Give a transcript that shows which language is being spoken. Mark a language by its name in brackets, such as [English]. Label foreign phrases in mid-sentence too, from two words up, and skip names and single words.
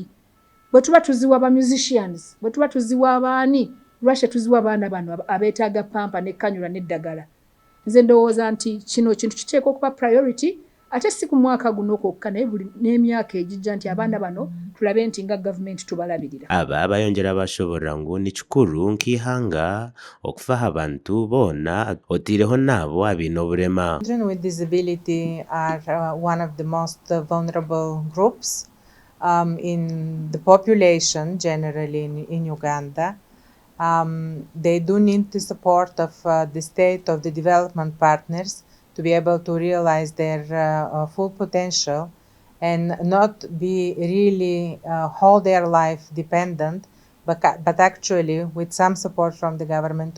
[Ganda] Bwe tuba tuziwa ba musicians, bwe tuba tuziwa abaani, lwaki tuziwa abaana bano abeetaaga pampa n'ekkanyula n'eddagala. Nze ndowooza nti kino kintu kiteekwa okuba priority ate si ku mwaka guno kwokka naye buli n'emyaka egijja nti abaana bano tulabe nti nga gavumenti tubalabirira. [Nyankole] Aba bayongera bashoborera ngu ni kikuru nk'ihanga okufaho abantu boona otiireho n'abo abaine oburema. [English] Children with disability are one of the most vulnerable groups in the population generally in Uganda. They do need the support of the state, of the development partners to be able to realize their full potential and not be really whole their life dependent, but actually with some support from the government.